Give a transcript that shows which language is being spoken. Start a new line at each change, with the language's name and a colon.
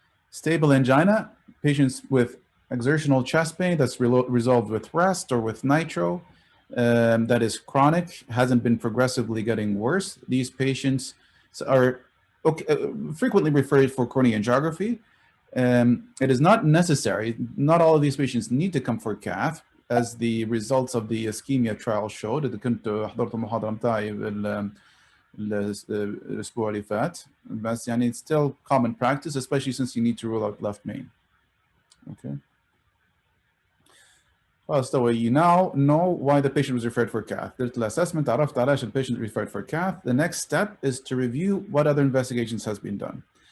English: Stable angina, patients with exertional chest pain that's resolved with rest or with nitro, that is chronic, hasn't been progressively getting worse. These patients are frequently referred for coronary angiography. It is not necessary. Not all of these patients need to come for cath, as the results of the ischemia trial showed.
Arabic: إذا كنت حضرت المحاضرة متاعي الأسبوع اللي فات. بس يعني
English: it's still common practice, especially since you need to rule out left main. Okay. So you now know why the patient was referred for cath.
Arabic: درت الأسسمنت عرفت علاش
English: the patient referred for cath. The next step is to review what other investigations has been done.